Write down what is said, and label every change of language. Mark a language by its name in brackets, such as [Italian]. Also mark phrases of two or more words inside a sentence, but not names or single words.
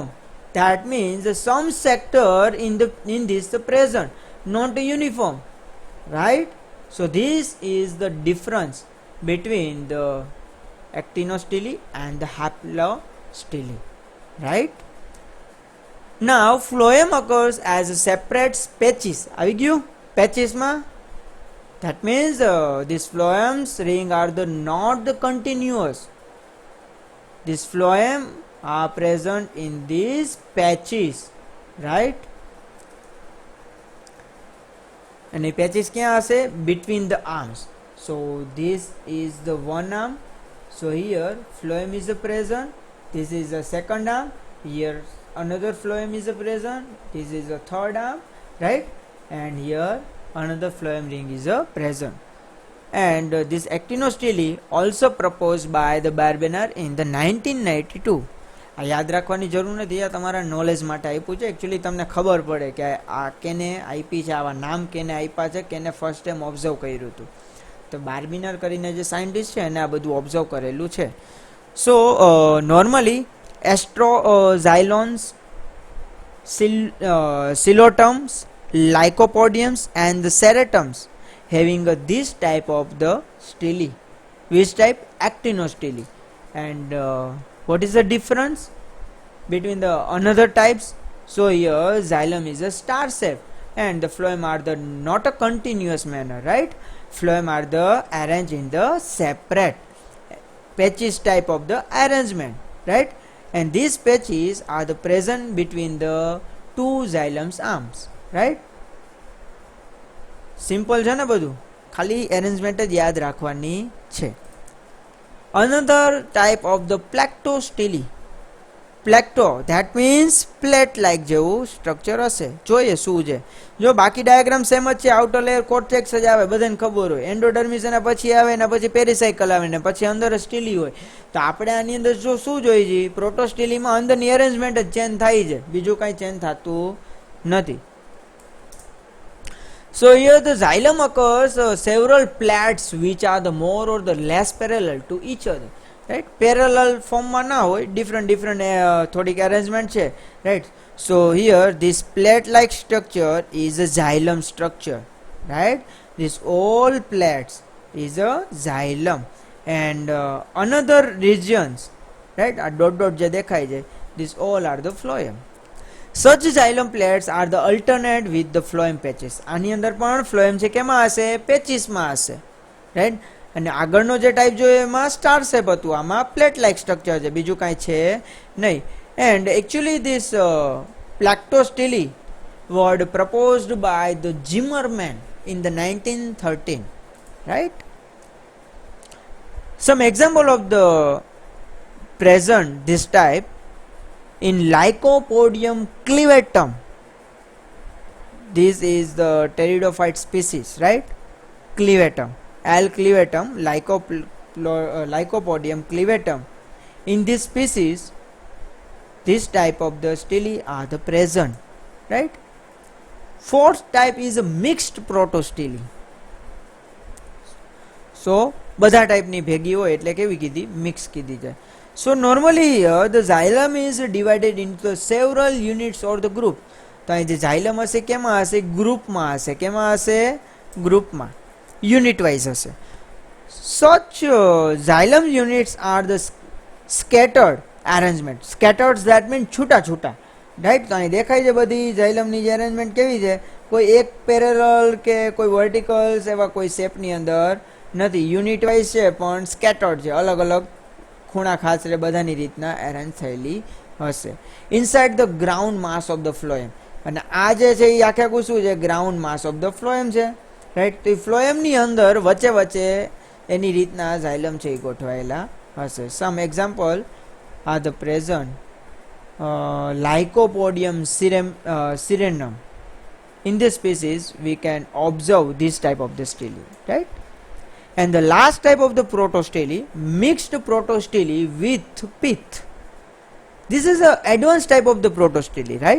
[English] That means some sector in this the present, not the uniform, right? So this is the difference between the actinostele and the haplostele, right? Now phloem occurs as a separate patches. [Gujarati] આવી ગયું patches માં? [English] That means these phloems ring are the not the continuous. These phloem are present in these patches, right? [Gujarati] અને પેચીસ ક્યાં હશે? [English] Between the arms. So this is the one arm. So here phloem is present. This is the second arm. Here another phloem is present. This is the third arm, right? And here another phloem ring is present. And this actinostele also proposed by the Barbener in the 1992. [Gujarati] આ યાદ રાખવાની જરૂર નથી, આ તમારા નોલેજ માટે આપ્યું છે. એકચ્યુઅલી તમને ખબર પડે કે આ કેને આપી છે, આવા નામ કેને આપ્યા છે, કેને [English] first time observe [Gujarati] કર્યું હતું. તો બાર્બિનર કરીને જે સાયન્ટિસ્ટ છે એને આ બધું ઓબ્ઝર્વ કરેલું છે. [English] So normally Astroxylons, Psilotums, lycopodiums and the ceratums having this type of the stele. Which type? Actinostele. And what is the difference between the another types? So here xylem is a star shape and the phloem are the not a continuous manner, right? Phloem are the arranged in the separate patches type of the arrangement, right? And these patches are the present between the two xylem's arms, right? [Gujarati] સિમ્પલ છે ને બધું, ખાલી એરેન્જમેન્ટ જ યાદ રાખવાની છે. [English] Another type of the plectostele. Plecto that means plate like [Gujarati] જેવું સ્ટ્રક્ચર હશે. જોઈએ શું છે. જો બાકી ડાયાગ્રામ સેમ જ છે, [English] outer layer cortex [Gujarati] જ આવે, બધાને ખબર હોય. એન્ડોડર્મિસ એના પછી આવે, એના પછી પેરીસાયકલ આવે, ને પછી અંદર સ્ટીલી હોય. તો આપણે આની અંદર જો શું જોઈએ છે, પ્રોટોસ્ટેલીમાં અંદરની એરેન્જમેન્ટ જ ચેન્જ થાય છે, બીજું કાંઈ ચેન્જ થતું નથી. [English] So here the xylem occurs several plaits which are the more or the less parallel to each other, right? Parallel form [Gujarati] માં ના હોય, different થોડીક arrangement છે, [English] right? So here this plate like structure is a xylem structure, right? This all plates is a xylem. And another regions, right? [Gujarati] આ dot જે દેખાય છે, [English] this all are the phloem. Such xylem plates are the alternate with the phloem patches. [Gujarati] આની અંદર પણ phloem છે કેમાં હશે? પેચીસ માં હશે, રાઈટ? અને આગળનો જે ટાઈપ જોયો એમાં [English] star shape [Gujarati] હતું, આમાં [English] plate like structure [Gujarati] છે, બીજું કાંઈ છે નહીં. [English] And actually this plectostele word proposed by the Zimmermann in the 1913, right? Some example of the present this type in Lycopodium clevatum. This is the pteridophyte species, right? Clevatum, L. clevatum, Lycopodium clevatum. In this species, this type of the stele are the present, right? Fourth type is a mixed protostele. [Gujarati] So બધા ટાઈપની ભેગી હોય એટલે કેવી કીધી? મિક્સ કીધી જાય. [English] So normally here the xylem is divided into several units or the group. [Gujarati] તો અહીં જે xylem હશે કેમાં હશે? ગ્રુપમાં હશે. કેમાં હશે? ગ્રુપમાં, [English] unit wise [Gujarati] હશે. [English] Such xylem units are the scattered arrangement. Scattered that means [Gujarati] છૂટા છૂટા, રાઈટ? તો અહીં દેખાય છે બધી xylemની જે અરેન્જમેન્ટ કેવી છે? કોઈ એક પેરેલલ કે કોઈ વર્ટિકલ્સ એવા કોઈ શેપની અંદર નથી, [English] unit wise [Gujarati] છે પણ સ્કેટર્ડ છે, અલગ અલગ ખૂણા ખાસરે બધાની રીતના એરેન્જ થયેલી હશે. [English] Inside the ground mass of the phloem. [Gujarati] અને આ જે છે એ આખે આખું શું છે? [English] ground mass of the phloem [Gujarati] છે, રાઈટ? તો એ ફ્લોએમની અંદર વચ્ચે વચ્ચે એની રીતના ઝાયલમ છે એ ગોઠવાયેલા હશે. [English] Some example are the present Lycopodium syrenum. In this species we can observe this type of the stele, right? And the last type of the protostele, mixed protostele with pith. This is a advanced type of the protostele, right?